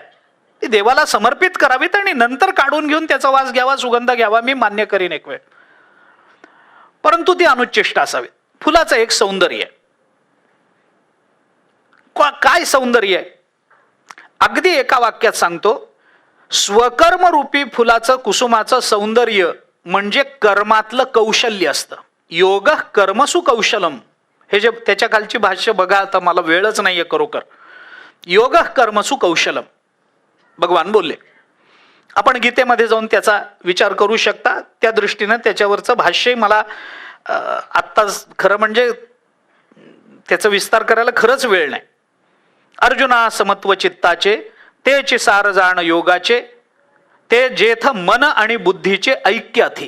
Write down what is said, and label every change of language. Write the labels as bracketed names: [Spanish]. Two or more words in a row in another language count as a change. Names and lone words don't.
[Marathi] ती देवाला समर्पित करावीत आणि नंतर काढून घेऊन त्याचा वास घ्यावा, सुगंध घ्यावा, मी मान्य करीन एक वेळ, परंतु ती अनुच्चिष्ट असावीत. फुलाचं एक सौंदर्य आहे. काय सौंदर्य आहे? अगदी एका वाक्यात सांगतो. स्वकर्मरूपी फुलाचं, कुसुमाचं सौंदर्य म्हणजे कर्मातलं कौशल्य असतं. [Sanskrit] योग कर्मसु कौशलम, [Marathi] हे जे त्याच्या खालची भाष्य बघा, आता मला वेळच नाहीये खरोखर. [Sanskrit] योग कर्मसु कौशलम [Marathi] भगवान बोलले. आपण गीतेमध्ये जाऊन त्याचा विचार करू शकता. त्या दृष्टीनं त्याच्यावरचं भाष्य मला आत्ता खरं म्हणजे त्याचा विस्तार करायला खरंच वेळ नाही. अर्जुना समत्व चित्ताचे, तेचे सार जाण योगाचे, ते जेथ मन आणि बुद्धीचे ऐक्य अथी.